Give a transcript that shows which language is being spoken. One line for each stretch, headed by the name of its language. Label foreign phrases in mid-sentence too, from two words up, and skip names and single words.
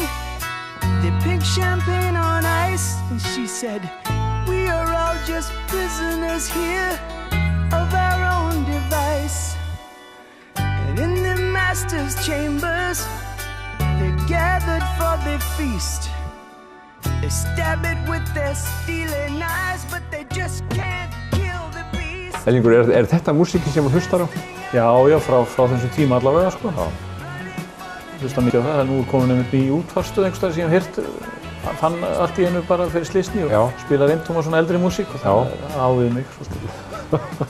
English: They pink champagne on ice, and she said, we are all just prisoners here of our own device. And in the master's chambers, they're gathered for the feast. They stab it with their stealing knives, but they just can't kill the beast.
Icelandic: Ellingur, er þetta músíkin sem þú hlustar á? Já, frá þessum tíma allavega, sko. Hlusta mikið á það. Það er nú komin einmitt ný útvarpsstöð einhvers staðar sem ég hef heyrt. Fann allt í einu bara fyrir slysni og spilar eintóma svona eldri músík og það ávið mig svo stundum.